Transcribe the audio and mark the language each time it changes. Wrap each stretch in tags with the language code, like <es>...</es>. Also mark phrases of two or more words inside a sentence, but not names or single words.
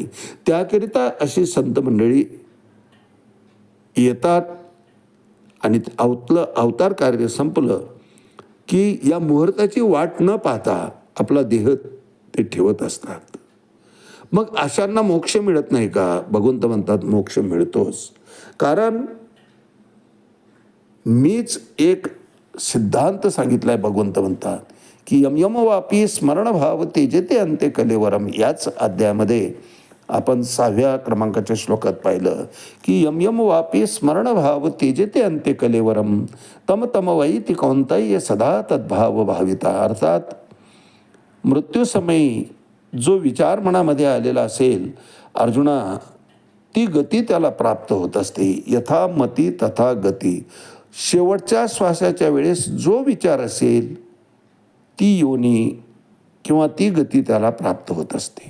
<mr>त्याकरिता अशी संत मंडळी येतात आणि आपलं अवतार कार्य संपलं की या मुहूर्ताची वाट न पाहता आपला देह ते ठेवत असतात. मग अशांना मोक्ष मिळत नाही का? भगवंत म्हणतात मोक्ष मिळतोच. कारण मीच एक सिद्धांत सांगितलाय. भगवंत म्हणतात की</mr> <sa>यम यम वापी स्मरण भाव तेजते अंते कलेवरम.</sa> <mr>याच अध्यायामध्ये आपण 6व्या क्रमांकाच्या श्लोकात पाहिलं की</mr> <sa>यम यम वापी स्मरण भाव तेजते अंते कलेवरम तम तम वैति कौंतय सदा तद्भाव भाविता.</sa> <mr>अर्थात मृत्यूसमयी जो विचार मनामध्ये आलेला असेल अर्जुना, ती गती त्याला प्राप्त होत असते.</mr> <sa>यथा मती तथा गती.</sa> <mr>शेवटच्या श्वासाच्या वेळेस जो विचार असेल ती योनी किंवा ती गती त्याला प्राप्त होत असते.</mr>